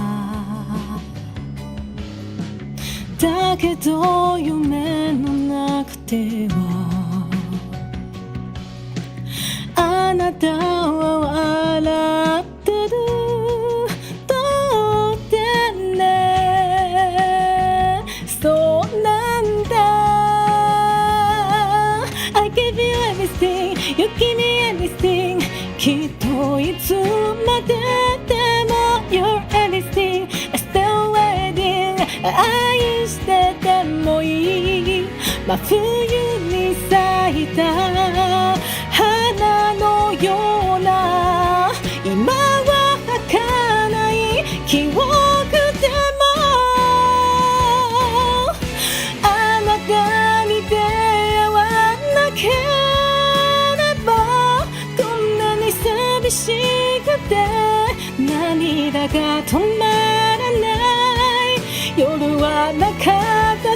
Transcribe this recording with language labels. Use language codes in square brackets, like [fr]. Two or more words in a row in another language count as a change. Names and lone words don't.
[ja] だけど夢の中ではあなたは笑ってる、どうってねそうなんだ。 [en] I give you everything, you give me anything、 [ja] きっといつまででも [en] You're anything, I'm still waiting、 [ja] 愛しててもいい真冬に咲いた花のような、今は儚い記憶でもあなたに出会わなければこんなに寂しくて涙が止まらない、夜はなかった。